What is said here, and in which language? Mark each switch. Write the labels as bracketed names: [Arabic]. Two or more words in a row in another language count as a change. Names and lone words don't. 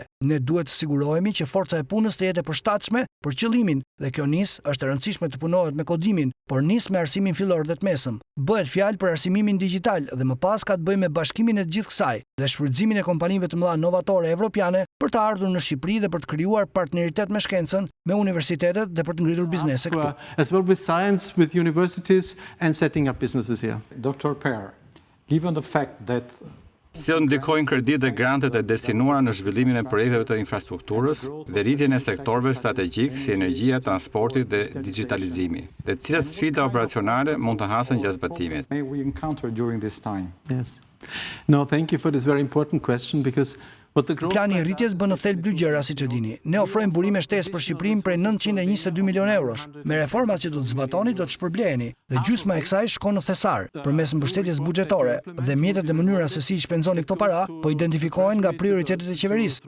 [Albanian] Ne duhet të sigurohemi që forca e punës të jetë e përshtatshme për qëllimin dhe kjo është e rëndësishme të punohet me kodimin, por nis me arsimin fillor dhe të mesëm. Bëhet fjalë për arsimimin digjital dhe më pas ka të bëjë me bashkimin e gjithë kësaj dhe shfrytëzimin e kompanive të mëdha novatore evropiane për të ardhur në Shqipëri dhe për të krijuar partneritet me shkencën, me universitetet dhe për të ngritur biznese këtu. [English] As well with science, with universities and setting up businesses here. Dr. Per, given the fact that [Albanian] Si do ndikojnë kreditë dhe grantet e destinuara në zhvillimin e projekteve të infrastrukturës dhe rritjen e sektorëve strategjik si energjia, transporti dhe digitalizimi, dhe cilat sfida operacionale mund të hasen gjatë zbatimit. [English] may we encounter during this time? Yes. No, thank you for this very important question because [Albanian] Plani i rritjes bën në thelb dy gjëra, siç e dini. Ne ofrojmë burime shtesë për Shqipërinë prej 922 milionë eurosh. Me reformat që do të zbatoni do të shpërbleheni dhe gjysma e kësaj shkon në thesar përmes mbështetjes buxhetore dhe mjetet dhe mënyra se si i shpenzoni këto para po identifikohen nga prioritetet e qeverisë.